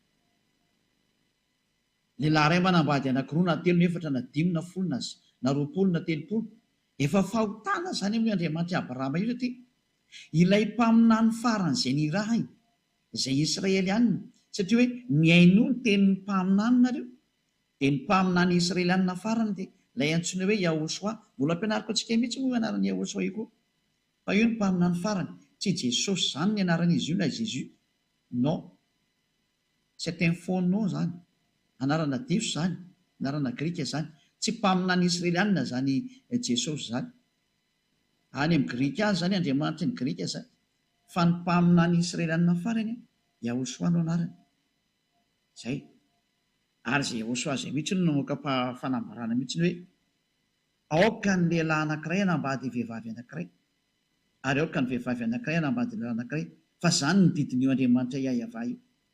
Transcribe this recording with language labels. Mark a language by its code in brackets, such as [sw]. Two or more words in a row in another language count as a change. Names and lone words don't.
[mg] lehilahy ray manambady anankiroa na telo na efatra na dimy na folo na 20 na 30 efa fahotana zany amin'ny Andriamanitra Abrahama io satria ilay mpaminany faran'izay ny raha izay Israely anina satria hoe miaino ny tenin'ny mpaminany nareo dia ny mpaminany Israely anina farany dia ilay antsoina hoe Yahosoa. Mbola ampianariko antsika mihitsy moa anaran'ny Yahosoa io koa. Fa io ny mpaminany farany, tsy Jesosy zany ny anaran'izy io na Jésus. [fr] Non. C'est un faux nom zany. [mg] Anarana diso zany, anarana grika zany. Tsy mpaminany Israelianina zany Jesosy zany. Any amin'ny grika azy zany Andriamanitra ny grika zany. Fa ny mpaminany Israelianina farany Yahosoa no anarany. Zay. Ary zay Yahosoa zay mihitsy no namoaka fanambarana mihitsy hoe aoka ny lehilahy anankiray hanambady vehivavy anankiray, ary aoka ny vehivavy anankiray hanambady lehilahy anankiray, fa zany ny didin'io Andriamanitra Yahova io.